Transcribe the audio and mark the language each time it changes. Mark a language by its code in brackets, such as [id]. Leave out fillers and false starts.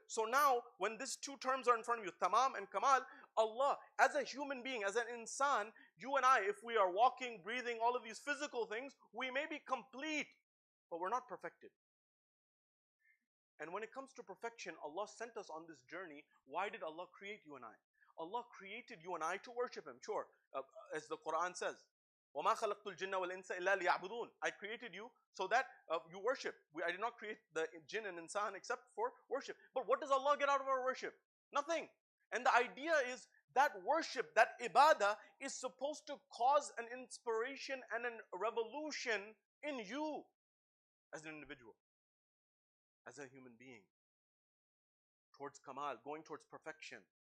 [en] So now, when these 2 terms are in front of you, tamam and kamal, Allah, as a human being, as an insan, you and I, if we are walking, breathing, all of these physical things, we may be complete, but we're not perfected. And when it comes to perfection, Allah sent us on this journey. Why did Allah create you and I? Allah created you and I to worship Him. Sure, as the Quran says, [ar] وَمَا خَلَقْتُ الْجِنَّ وَالْإِنسَ إِلَّا لِيَعْبُدُونَ. [en] I created you so that you worship. I did not create the jinn and insan except for worship. But what does Allah get out of our worship? Nothing. And the idea is that worship, that ibadah, is supposed to cause an inspiration and a revolution in you as an individual, as a human being, towards kamal, going towards perfection.